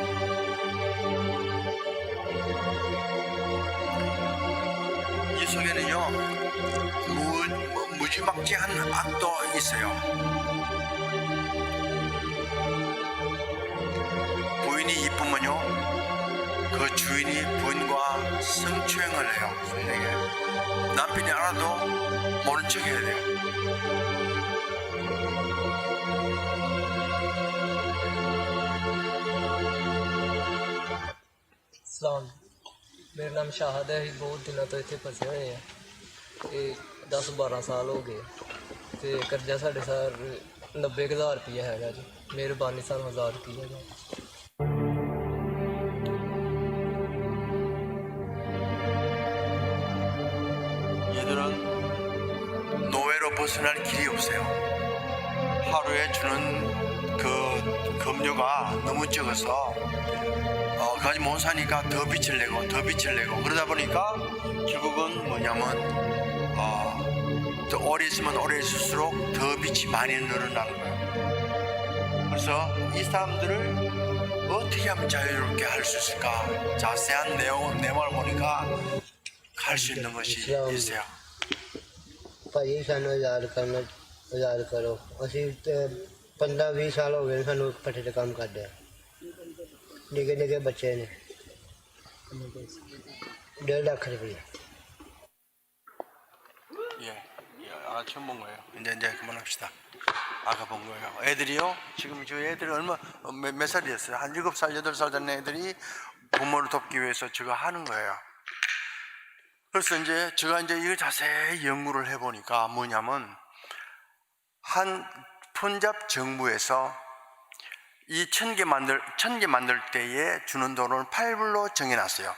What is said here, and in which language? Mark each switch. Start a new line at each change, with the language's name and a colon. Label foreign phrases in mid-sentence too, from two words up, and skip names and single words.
Korean: 이 속에는요, 무지막지한 악도 있어요. 부인이 이쁘면요, 그 주인이 부인과 성추행을 해요. 선생님. 남편이 알아도 모른 척 해야 돼요.
Punjabi: ਸਲਾਮ ਮੇਰਾ ਨਾਮ ਸ਼ਾਹਦ ਹੈ। ਅਸੀਂ ਬਹੁਤ ਦਿਨਾਂ ਤੋਂ ਇੱਥੇ ਫਸੇ ਹੋਏ ਆ। ਇਹ 10-12 ਸਾਲ ਹੋ ਗਏ ਤੇ ਕਰਜ਼ਾ ਸਾਡੇ ਸਰ 90,000 ਰੁਪਇਆ ਹੈਗਾ ਜੀ। ਮਿਹਰਬਾਨੀ ਸਾਨੂੰ ਆਜ਼ਾਦ ਕੀਤਾ ਜਾਵੇ।
Korean: 얘들은 노예로 벗어날 길이 없어요. 하루에 주는 그 급료가 너무 적어서 가지 못 사니까 더 빚을 내고 그러다 보니까 결국은 뭐냐면 또 오래 있으면 오래 있을수록 더 빚이 많이 늘어나는 거예요. 그래서 이 사람들을 어떻게 하면 자유롭게 할 수 있을까? 자세한 내용을 보니까 할 수 있는 것이 있어요.
Punjabi: ਭਾਜੀ ਸਾਨੂੰ ਆਜ਼ਾਦ ਕਰੋ ਅਸੀਂ 15-20 ਸਾਲ ਹੋ ਗਏ ਸਾਨੂੰ ਪੱਠੇ ਤੇ ਕੰਮ ਕਰਦੇ ਆ ਨਿੱਕੇ ਬੱਚੇ ਨੇ 1.5 ਲੱਖ ਰੁਪਏ
Korean: 처음 본 거예요. 이제 그만합시다. 아까 본 거예요. 애들이요, 지금 저 애들이 몇 살이었어요? 한 7살, 8살 된 애들이 부모를 돕기 위해서 저거 하는 거예요. 그래서 제가 이걸 자세히 연구를 해보니까 뭐냐면, 한 펀잡 정부에서 이 1000개 만들 때에 주는 돈을 8불로 정해놨어요.